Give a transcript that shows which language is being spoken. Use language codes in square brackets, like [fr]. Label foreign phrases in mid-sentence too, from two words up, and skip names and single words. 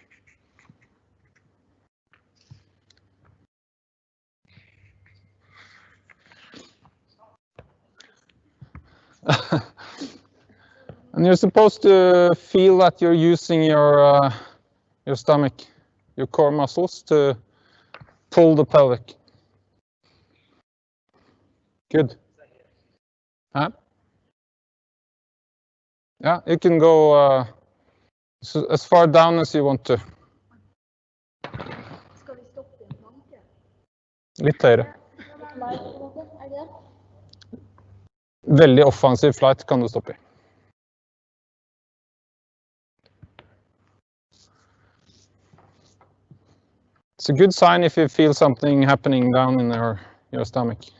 [en] And you're supposed to feel that you're using your stomach, your core muscles to pull the pelvic. Good. Huh? Yeah, you can go as far down as you want to. [no] Skal vi stoppe en planke? Litt høyere. Flight, på en måte, er det? Veldig offensiv flight kan du stoppe i. [en] It's a good sign if you feel something happening down in your stomach.